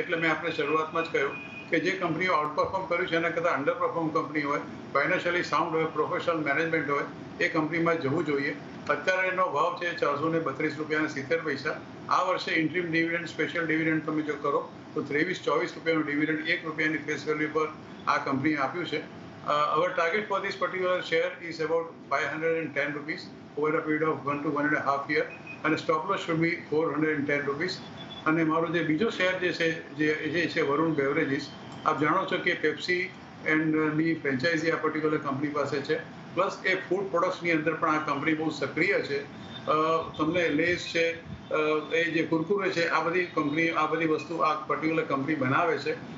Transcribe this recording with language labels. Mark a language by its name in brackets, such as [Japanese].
[Gujarati] એટલે મેં આપણે શરૂઆતમાં જ કહ્યું કે જે કંપનીઓ આઉટ પરફોર્મ કર્યું છે એના કરતાં અંડર પરફોર્મ કંપની હોય, ફાઇનાન્શિયલી સાઉન્ડ હોય, પ્રોફેશનલ મેનેજમેન્ટ હોય, એ કંપનીમાં જવું જોઈએ. અત્યારે એનો ભાવ છે 432 રૂપિયા અને 70 પૈસા. આ વર્ષે ઇન્ટ્રીમ ડિવિડન્ડ, સ્પેશિયલ ડિવિડન્ડ તમે જો કરો તો 23-24 રૂપિયાનું ડિવિડન્ડ 1 રૂપિયાની ફેસ વેલ્યુ પર આ કંપનીએ આપ્યું છે. [English] Our target for this particular share is about 510 rupees over a period of 1 to 1.5 year, and stop loss should be 410 rupees. [Gujarati] અને મારો જે બીજો શેર જે છે વરુણ બેવરેજીસ, આપ જાણો છો કે પેપ્સી એન્ડની ફ્રેન્ચાઇઝી આ પર્ટિક્યુલર કંપની પાસે છે, પ્લસ એ ફૂડ પ્રોડક્ટ્સની અંદર પણ આ કંપની બહુ સક્રિય છે. તમને લેસ છે, એ જે કુરકુરે છે, આ બધી કંપની આ બધી વસ્તુ આ પર્ટિક્યુલર કંપની બનાવે છે.